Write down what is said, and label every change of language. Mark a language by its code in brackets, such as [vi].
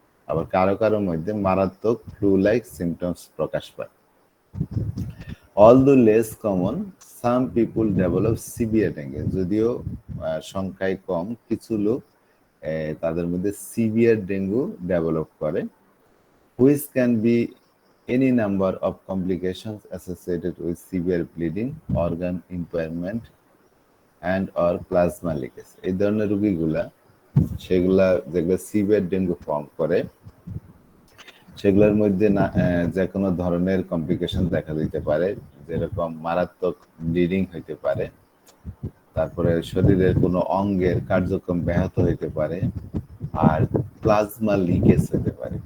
[bn] আবার কারো কারো মধ্যে মারাত্মক ফ্লু লাইক সিমটমস প্রকাশ পায়। [en] Although less common, some people develop severe dengue. [bn] যদিও সংখ্যায় কম, কিছু লোক তাদের মধ্যে সিভিয়ার ডেঙ্গু ডেভেলপ করে, [en] which can be any number of complications associated with severe bleeding, organ impairment, and or plasma leakage. [bn] এই ধরনের রোগীগুলা সেগুলা যেগুলো সিভিয়ার ডেঙ্গু ফর্ম করে সেগুলোর মধ্যে না যে কোনো ধরনের কমপ্লিকেশন দেখা দিতে পারে, যেরকম মারাত্মক ব্লিডিং হইতে পারে, তারপরে শরীরের কোনো অঙ্গের কার্যক্রম ব্যাহত হইতে পারে, আর প্লাজমা লিকেজ হতে পারে।